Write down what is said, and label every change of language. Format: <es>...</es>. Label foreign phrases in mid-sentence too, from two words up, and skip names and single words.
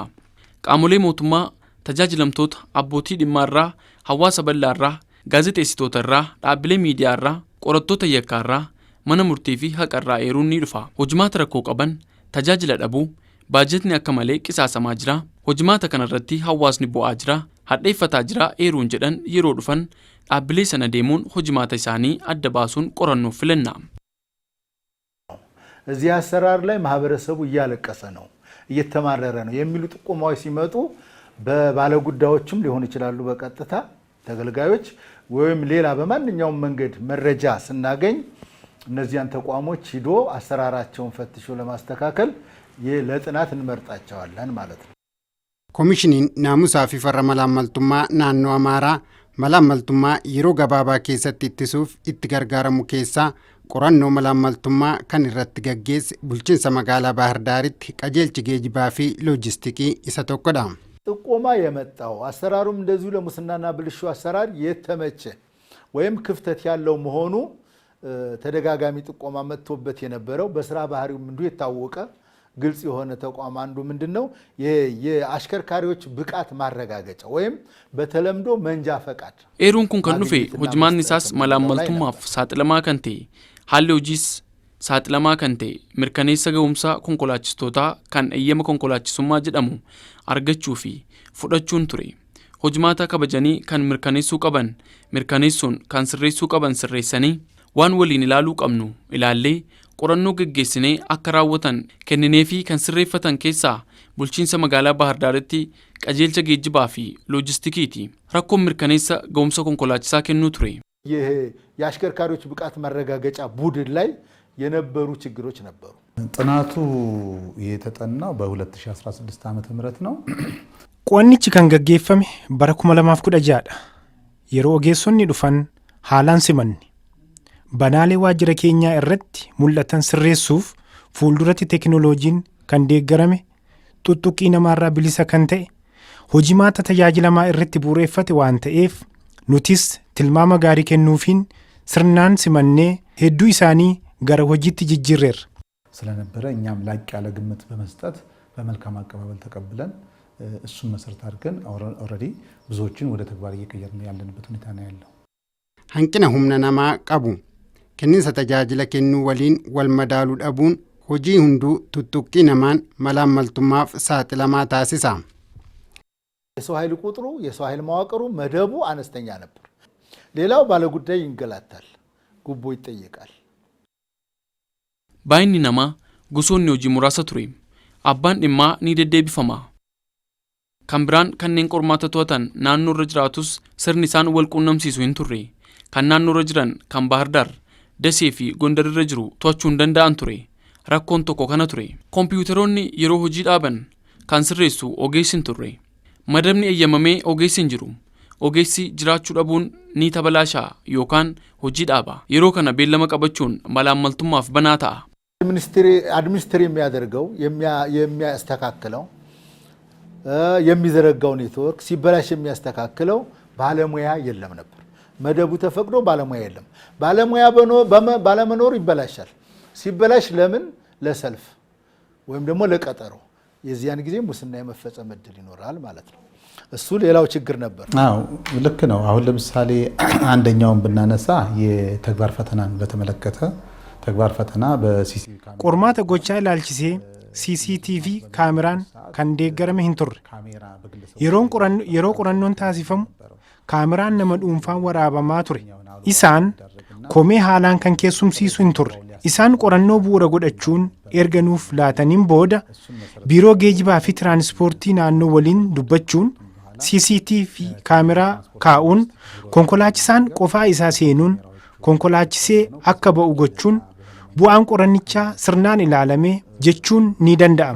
<om>qaamolee mootummaa tajaajilamtoota abbootii dhimmaarraa hawaasa bal'aarraa gaazexeessitootarraa dhaabbilee miidiyaarraa qorattoota yakkaarraa mana murtii fi haqarraa eeruun ni dhufa. hojimaata rakkoo qaban tajaajila dhabuu Baajetni akka malee qisaasamaa jira. Hojimaata kanarratti hawaasni bu'aa jira. Hadheeffataa jira eeruun jedhan yeroo dhufan dhaabbilee sana deemuun hojimaata isaanii adda baasuun qorannoo filanna.</om> <am>እዚህ አሰራር ላይ ማህበረሰቡ እያለቀሰ ነው እየተማረረ ነው የሚሉ ጥቆማዎች ሲመጡ በባለጉዳዮችም ሊሆን ይችላሉ በቀጥታ ተገልጋዮች ወይም ሌላ በማንኛውም መንገድ መረጃ ስናገኝ እነዚያን ተቋሞች ሂዶ አሰራራቸውን ፈትሾ ለማስተካከል ለጥናት እንመርጣቸዋለን ማለት ነው።</am> <om>Komishiniin naamusaa fi farra malaamaltummaa naannoo Amaaraa malaamaltummaa yeroo gabaabaa keessatti ittisuuf itti gargaaramu keessaa qorannoo malaamaltummaa kan irratti gaggeesse bulchiinsa magaalaa Baahir Daaritti qajeelchi geejibaa fi loojistiikii isa tokkodha.</om> <am>ጥቆማ የመጣው አሰራሩም እንደዚሁ ለሙስናና ብልሹ አሰራር የተመቸ ወይም ክፍተት ያለው መሆኑ ተደጋጋሚ ጥቆማ መጥቶበት የነበረው በስራ ባህሪው እንዱ የታወቀ ግልጽ የሆነ ተቋም አንዱ ምንድነው የአሽከርካሪዎች ብቃት ማረጋገጫ ወይም በተለምዶ መንጃ ፈቃድ</am> <om>Eeruun kun kan nuuf hojimaan nisaas malaamaltummaaf saaxilamaa kan ta'e Haalli hojiis saaxilamaa kan ta'e mirkaneessa ga'umsaa konkolaachistoota kan eeyyama konkolaachisummaa jedhamu argachuu fi fudhachuun ture. Hojimaata kabajanii kan mirkaneessuu qaban mirkaneessuun kan sirreessuu qaban sirreessanii waan waliin ilaaluu qabnu ilaallee qorannoo gaggeessinee akka raawwatan kenninee fi kan sirreeffatan keessaa bulchiinsa magaalaa Baahir Daaritti qajeelcha geejjibaa fi loojistikiiti. Rakkoon mirkaneessa ga'umsa konkolaachisaa kennuu ture.</om> <am>የአሽከርካሪዎች ብቃት ማረጋገጫ ቡድን ላይ የነበሩ ችግሮች ነበሩ። ጥናቱ የተጠናው በ2016 ዓመተ ምህረት ነው።</am> <om>ቆንኒች kan gaggeeffame bara 2016 yeroo ogeessonni dhufan haalaan simanni banaalee waajjira keenyaa irratti mul'atan sirreessuuf fuulduratti teknooloojiin kan deeggarame tuttuqqii namaarraa bilisa kan ta'e hojimaata tajaajilamaa irratti bu'uureffate waan ta'eef nutis tilmaama gaarii kennuufiin sirnaan simannee hedduu isaanii gara hojiitti jijjiirreerra.</om> <am>ስለነበረ እኛም ላቅ ያለ ግምት በመስጠት በመልካም አቀባበል ተቀብለን እሱን መሰረት አድርገን ኦሬዲ ብዙዎችን ወደ ተግባር እየቀየርን ያለንበት ሁኔታ ነው ያለው።</am> <om>hanqina humna namaa qabu kenniinsa tajaajila kennuu waliin wal madaaluu dhabuun hojii hunduu tuttuqqii namaan malaamaltummaaf saaxilamaa taasisa.</om> <am>የሰው ኃይል ቁጥሩ የሰው ኃይል መዋቅሩ መደቡ አነስተኛ ነበር። ሌላው ባለጉዳይ ይንገላታል፣ ጉቦ ይጠየቃል።</am> <om>baay'inni namaa gosoonni hojii muraasa ture. Abbaan dhimmaa ni deddeebifama. Kan biraan kanneen qormaata to'atan naannoo irra jiraatus sirni isaan wal quunnamsiisu hin turre. Kan naannoo irra jiran kan Baahir Daar, Dasee fi Gondar irra jiru to'achuu hin danda'an ture. Rakkoon tokko kana ture. Kompiitaroonni yeroo hojii dhaaban kan sirreessu ogeessi hin turre. Madabni eeyyamamee ogeessi hin jiru. Ogeessi jiraachuu dhabuun ni tabalaashaa yookaan hojii dhaaba. Yeroo kana beellama qabachuun malaamaltummaaf banaa ta'a.</om> <am>አድሚኒስትሪ የሚያደርገው የሚያስተካክለው የሚዘረጋው ኔትወርክ ሲበላሽ የሚያስተካክለው ባለሙያ የለም ነበር። መደቡ ተፈቅዶ ባለሙያ የለም። ባለመኖር ይበላሻል። ሲበላሽ ለምን ለሰልፍ ወይም ደግሞ ለቀጠሮ የዚያን ጊዜ ሙስና የመፈጸም እድል ይኖራል ማለት ነው። እሱ ሌላው ችግር ነበር። አዎ ልክ ነው። አሁን ለምሳሌ አንደኛውን ብናነሳ የተግባር ፈተናን በተመለከተ ተግባር ፈተና በሲሲቲቪ ካሜራ</am> <om>qormaata gochaa ilaalchisee CCTV kaameraan kan deeggarame hin turre. Yeroo qorannoon taasifamu kaameraan nama dhuunfaan waraabamaa ture. Isaan komee haalaan kan keessumsiisu hin turre. Isaan qorannoo bu'uura godhachuun erga nuuf laataniin booda biiroo geejibaa fi tiraanspoortii naannoo waliin dubbachuun CCTV kaameraa kaa'uun konkolaachisaan qofaa isaa seenuun konkolaachisee akka ba'u gochuun bu'aan qorannichaa sirnaan ilaalamee jechuun ni danda'ama.</om>